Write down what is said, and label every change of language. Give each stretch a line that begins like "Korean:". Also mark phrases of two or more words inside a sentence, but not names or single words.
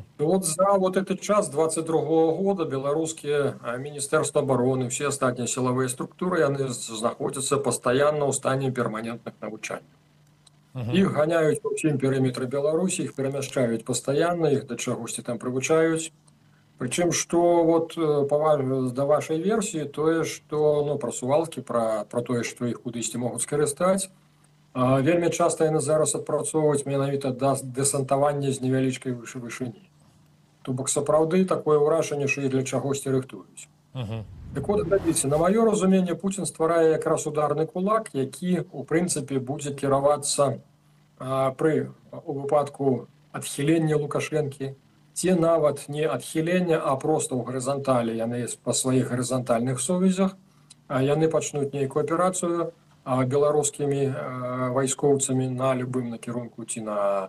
Russian: Вот за вот этот
Belarusian: час 22-го года беларускія міністэрства абароны, все астатнія сілавыя структуры, яны знаходзяцца пастаянна ў стане перманентных навучанняў. Іх ганяюць па ўсім перыметры Беларусі, іх перамяшчаюць пастаянна, іх да чагосьці там прывучаюць.
Russian: Причем, что вот до вашей версии,
Belarusian: тое, что ну, про сувалкі, про тое, што іх кудысьці могуць скарыстаць, вельмі часта яны зараз адпрацоўваюць менавіта да дэсантавання з невялічкай вышыні. То бок сапраўды такое ўражанне, што і для чагосьці рыхтуюць. Так от, глядзіце, на маё разуменне, Пуцін стварае якраз ударны кулак, які, у прынцыпе, будзе кіравацца у выпадку адхілення Лукашэнкі, ці нават не адхілення, а проста ў гарызанталі, яны па сваіх гарызантальных сувязях, яны пачнуць нейкую аперацыю беларускімі вайскоўцамі на любым накірунку ці на...